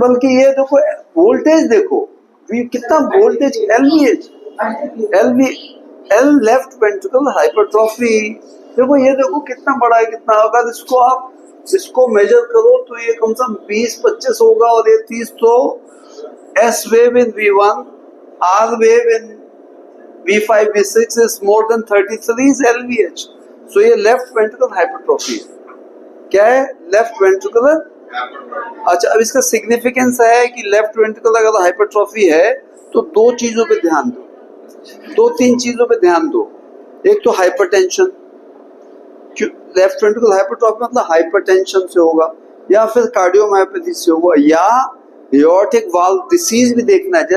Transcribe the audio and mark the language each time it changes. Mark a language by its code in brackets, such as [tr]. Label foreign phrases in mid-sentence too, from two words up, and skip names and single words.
[hi] बल्कि ये देखो वोल्टेज देखो, कितना वोल्टेज, L [en] left ventricle hypertrophy. [hi] देखो ये देखो कितना बड़ा है, कितना। अगर इसको आप मेजर करो तो ये कम से कम 20-25 होगा, और ये 30। [en] तो S wave in V1, R wave in V5, V6 is more than 33 is LVH. [hi] So ये [en] left ventricle hypertrophy [hi] है। क्या है? [en] left ventricle. [hi] अच्छा, अब इसका सिग्निफिकेंस है कि [en] left ventricle [hi] अगर हाइपरट्रॉफी है तो 2 चीजों पे ध्यान दो, 2-3 चीजों पे ध्यान दो। एक तो हाइपरटेंशन, [en] left ventricle hypertrophy [hi] मतलब हाइपरटेंशन से होगा, या फिर कार्डियोमायोपैथी से होगा, या [en] aortic valve disease [hi] भी देखना है।